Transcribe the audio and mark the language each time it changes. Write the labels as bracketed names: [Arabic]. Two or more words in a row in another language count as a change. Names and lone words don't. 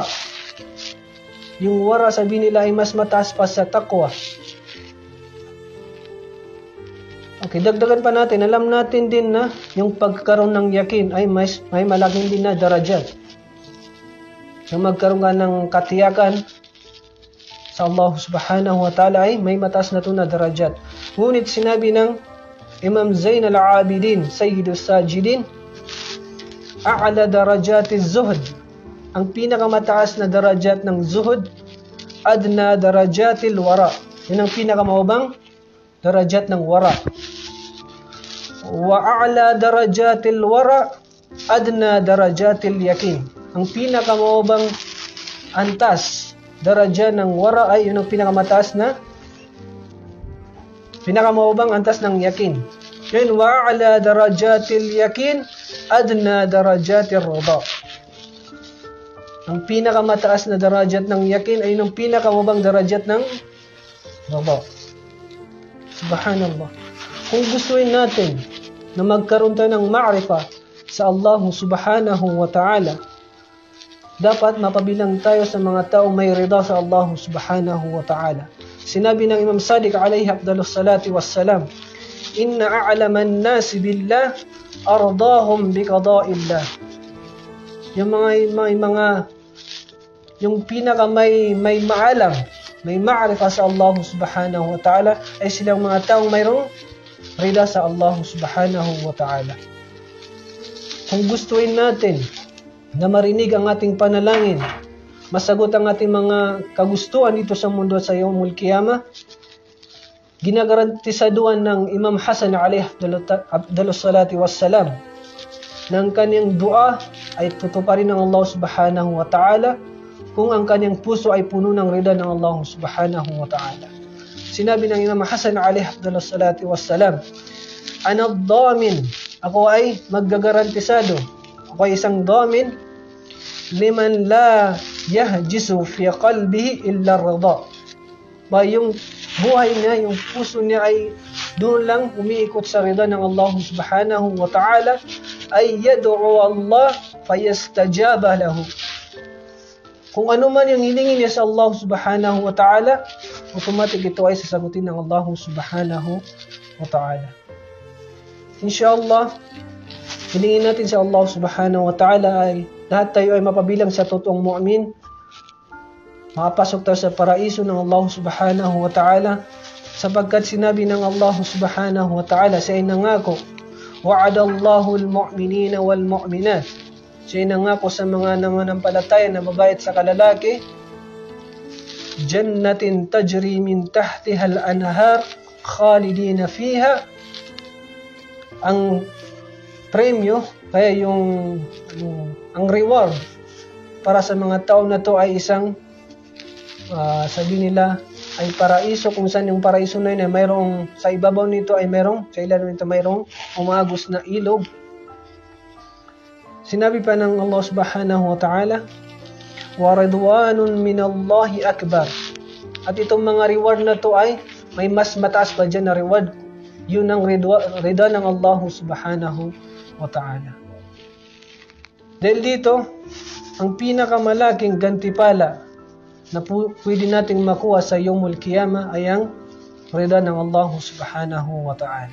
[Filipino] Yung wara, sabi nila, ay mas mataas pa sa taqwa. Okay, dagdagan pa natin. Alam natin din na yung pagkaroon ng yakin ay may malaking din na darajat. Yung magkaroon ka ng katiyakan sa Allah [Arabic] سبحانه وتعالى [Filipino] ay may mataas na ito na darajat. Ngunit sinabi ng Imam Zain al-Abidin, Sayyidus Sajidin, [Arabic] أعلى درجة الزهد, [Filipino] ang pinakamataas na darajat ng zuhud, [Arabic] أدنى درجة الورع, [Filipino] yun ang pinakamababang darajat ng wara. [Arabic] وأعلى درجة الورع أدنى درجة اليقين, [Filipino] ang pinakamababang antas daraja ng wara ay yun ang pinakamataas na pinakamababang antas ng yakin. Yun, [Arabic] وأعلى درجة اليقين, أدنى درجة الرضا, [Filipino] ang pinakamataas na darajat ng yakin ay yung pinakamababang darajat ng rida. Subhanallah. Kung gustuin natin na magkaroon tayo ng ma'rifa sa Allah [Arabic] سبحانه وتعالى, [Filipino] dapat mapabilang tayo sa mga taong may rida sa Allah [Arabic] سبحانه وتعالى. [Filipino] Sinabi ng Imam Sadiq [Arabic] عليه أفضل الصلاة والسلام, إن أعلم الناس بالله أرضاهم بقضاء الله. [Filipino] Yung pinaka may maalam, may ma'rifa sa Allah [Arabic] سبحانه وتعالى [Filipino] ay silang mga taong mayroong rida sa Allah subhanahu wa ta'ala. Kung gustuin natin na marinig ang ating panalangin, masagot ang ating mga kagustuhan dito sa mundo at sa [Arabic] يوم القيامة, [Filipino] ginagarantisaduan ng Imam Hasan [Arabic] عليه أفضل الصلاة والسلام [Filipino] ng kanyang dua ay tutuparin ng Allah [Arabic] سبحانه وتعالى [Filipino] kung ang kanyang puso ay puno ng rida ng Allah subhanahu wa ta'ala. Sinabi ng Imam Hasan [Arabic] عليه أفضل الصلاة والسلام, أنا الضامن, [Filipino] ako ay maggagarantisado, ako ay isang damin, [Arabic] لمن لا يهجس في قلبه إلا الرضا, [Filipino] ba yung buhay niya, yung puso niya ay doon lang umiikot sa rida ng Allah [Arabic] سبحانه وتعالى, [Filipino] ay [Arabic] يدعو الله فيستجاب له. [Filipino] Kung ano man yung hilingin niya sa Allah [Arabic] سبحانه وتعالى, [Filipino] automatic ito ay sasagutin ng Allah [Arabic] سبحانه وتعالى. [Filipino] Inshallah, hilingin natin sa Allah [Arabic] سبحانه وتعالى [Filipino] ay lahat tayo ay mapabilang sa totoong mu'min, makapasok tayo sa paraiso ng Allah [Arabic] سبحانه وتعالى, [Filipino] sapagkat sinabi ng Allah [Arabic] سبحانه وتعالى [Filipino] sa inangako, [Arabic] وعد الله المؤمنين والمؤمنات, [Filipino] siya nangako sa mga nananampalataya na babae at sa kalalaki, [Arabic] جنات تجري من تحتها الأنهار خالدين فيها. [Filipino] Ang premyo, kaya ang reward para sa mga tao na to ay isang sabi nila ay paraiso, kung saan yung paraiso na yun ay mayroong, sa ibabaw nito ay mayroong, sa ilalim nito mayroong umagos na ilog. Sinabi pa ng Allah [Arabic] سبحانه وتعالى, ورضوان من الله أكبر. [Filipino] At itong mga reward na to ay may mas mataas pa dyan na reward. Yun ang rida ng Allah [Arabic] سبحانه وتعالى. [Filipino] Dahil dito, ang pinakamalaking gantipala na pwede nating makuha sa [Arabic] يوم القيامة [Filipino] ay ang rida ng Allah [Arabic] سبحانه وتعالى.